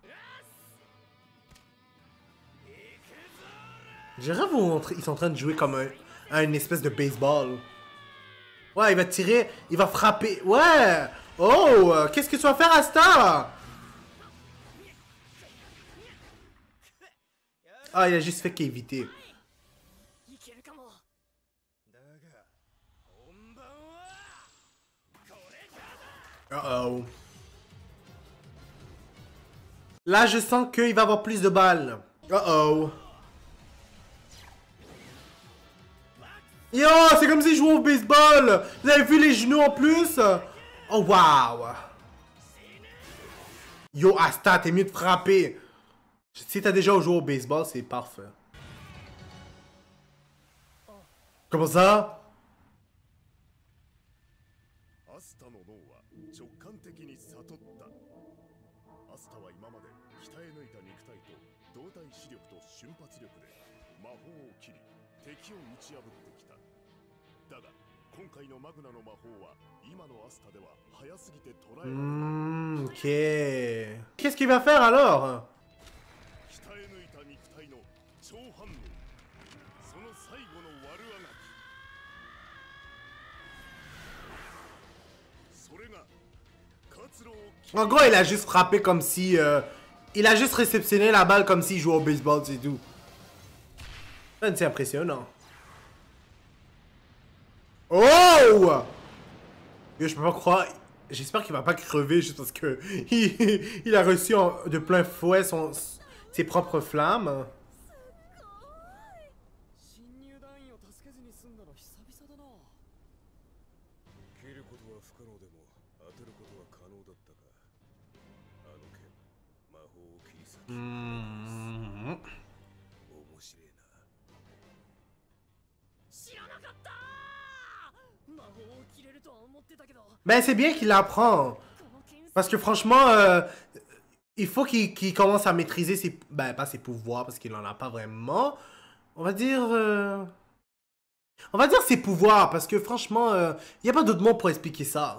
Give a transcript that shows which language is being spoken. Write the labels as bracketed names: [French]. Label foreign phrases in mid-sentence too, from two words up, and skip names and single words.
[French] J'aimerais vous montrer, ils sont en train de jouer comme une espèce de baseball. Ouais, il va tirer, il va frapper. Ouais! Oh! Qu'est-ce que tu vas faire, Asta? Ah, il a juste fait qu'éviter. [Japanese] いけるかも。だが本番はこれからだ。 Uh-oh. [French] Là, je sens qu'il va avoir plus de balles. Uh-oh. Yo, c'est comme s'il jouait au baseball. Vous avez vu les genoux en plus? Oh, waouh. Yo, Asta, t'es mieux de frapper. Si t'as déjà joué au baseball, c'est parfait. Comment ça? [Japanese] アスタの脳は直感的に悟った。アスタは今まで鍛え抜いた肉体と動体視力と瞬発力で魔法を切り敵を打ち破ってきた。だが今回のマグナの魔法は今のアスタでは早すぎて捉えられない。 [French] Ok. Qu'est-ce qu'il va faire alors? [Japanese] 鍛え抜いた肉体の超反応。その最後の悪あがき。 [French] En gros, il a juste frappé comme si... il a juste réceptionné la balle comme s'il jouait au baseball, c'est tout. C'est impressionnant. Oh! Yo, je peux pas croire... J'espère qu'il va pas crever juste parce que... il a reçu de plein fouet ses propres flammes. [Japanese] 侵入団員を助けずに済んだの久々だな。切ることは不可能でも当てることは可能だったか。あの剣魔法を切り裂き面白いな。知らなかった。魔法を切れるとは思ってたけど。 [French] Ben, c'est bien qu'il apprend. Parce que franchement, il faut qu'il commence à maîtriser ses... Ben, pas ses pouvoirs, parce qu'il en a pas vraiment. On va dire ses pouvoirs, parce que franchement, il n'y a pas d'autre mot pour expliquer ça.